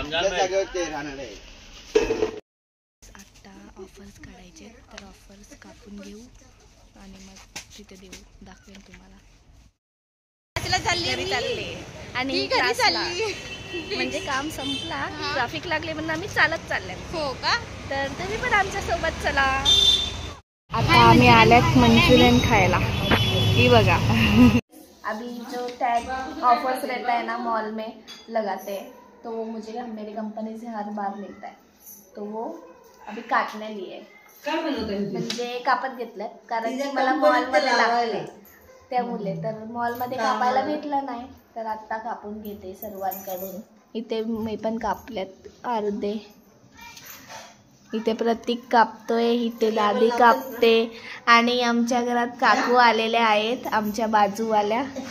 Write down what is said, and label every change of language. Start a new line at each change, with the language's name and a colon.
Marathi: आता ऑफर्स काढायचे, तर ऑफर्स कापून घेऊ आणि मग तिथे देऊ, दाखवेन तुम्हाला. घरी चालले आणि म्हणजे काम संपला, ट्रॅफिक लागले म्हणून आम्ही चालत चालले. हो का? तर तुम्ही पण आमच्या सोबत चला. आता आम्ही आल्यात मंचुरियन खायला. ही बघा.
Hindi: अभी जो टैग ऑफर्स रहता है ना मॉल में लगाते हैं, तो वो मुझे मेरी कंपनी से हर बार मिलता है. तो वो अभी काटने लिए
Marathi: म्हणजे कापत घेतलं, कारण की मला मॉलमध्ये लागले त्यामुळे. तर मॉलमध्ये कापायला भेटलं नाही, तर आत्ता कापून घेते सर्वांकडून. इथे मी पण कापल्यात अर्धे. इथे प्रतीक कापतोय, इथे दादी कापते आणि आमच्या घरात काकू आलेल्या आहेत, आमच्या बाजूवाल्या.